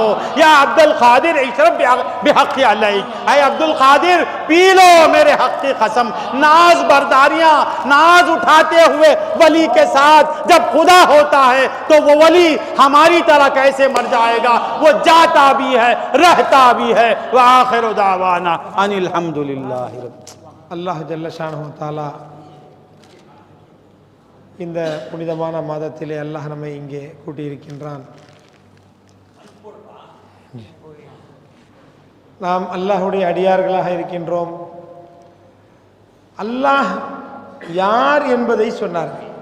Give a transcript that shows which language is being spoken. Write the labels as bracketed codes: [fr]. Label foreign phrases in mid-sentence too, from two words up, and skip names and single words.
[ar] یا عبد القادر اشرب بحق علیک، [ur] اے عبد القادر پی لو میرے حق کی قسم. ناز برداریاں، ناز اٹھاتے ہوئے ولی کے ساتھ جب خدا ہوتا ہے تو وہ ولی ہماری طرح کیسے مر جائے گا؟ وہ جاتا بھی ہے، رہتا بھی ہے. [ar] وآخر دعوانا ان الحمدللہ رب. الله جل شأنه تعالى [ta] இந்த புனிதமான மாதத்திலே அல்லாஹ் நம்மை இங்கே கூட்டியிருக்கின்றான். நாம் அல்லாஹ்வுடைய அடியார்களாக இருக்கின்றோம். அல்லாஹ் யார் என்பதை சொன்னார்கள்.